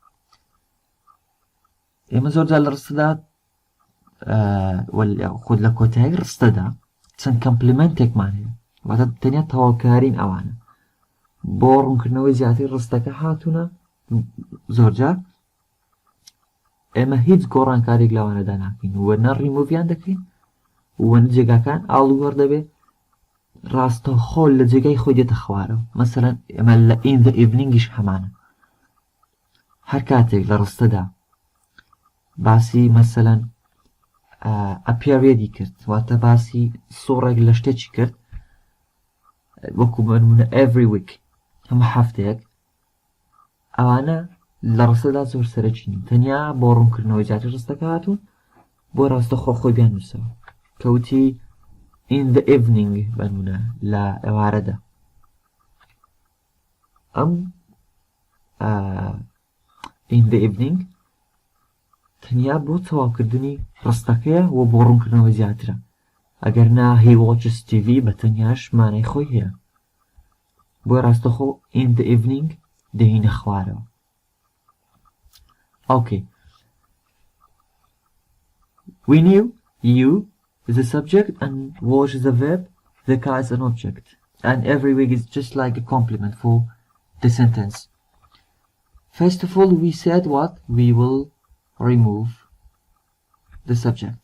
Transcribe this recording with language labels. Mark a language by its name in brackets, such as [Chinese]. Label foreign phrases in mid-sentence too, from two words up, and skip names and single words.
[Central Kurdish] ئێمە زۆرجار لە ڕستەدا خود لە کۆتایی ڕستەدا چەند کەمپلیمنتێکمان هەیە واتە تەنیا تەواوکارین ئەوانە بۆ ڕوونکردنەوەی زیاتر ڕستەکە هاتوونە زۆرجار ئێمە هیچ گۆڕانکارێک لەوانەدا ناکەین وەرنە ڕیموڤیان دەکەین وەرنە جێگاکان ئاڵوگۆڕ دەبێت ڕاستەخۆ لە جێگای خۆی دێتە خوارەوە مەسەلەن ئێمە لە in [English] the evening [Central Kurdish] یش هەمانە هەر کاتێک لە ڕستەدا باسی مەسەلەن ئەپیاوێدی کرد واتە باسی سوڕێک لە شتێکی کرد وەکو بنمونە [English] every week [Central Kurdish] هەموو هەفتەیەک ئەوانە لە ڕستەدا زۆر سەرەکین تەنیا بۆ ڕوونکردنەوەی زیاتر ڕستەکە هاتوون بۆ ڕاستەخۆ خۆی بیانووسەوە کەوتی [English] in the evening [Central Kurdish] بنمونە لە ئێوارەدا ئەم [English] in the evening [Central Kurdish] تەنیا بۆ تەواوکردنی ڕستەکەیە و بۆ ڕوونکردنەوەی زیاترە ئەگەر نا [English] he watches TV [Central Kurdish] بە تەنیاش مانای خۆی هەیە بۆ ڕاستەخۆ [English] in the evening [Central Kurdish] دەهینە خوارەوە. [English] Okay. We knew you is a subject and watch is a verb, the car is an object. And every week is just like a complement for the sentence. First of all, we said what? We will remove the subject.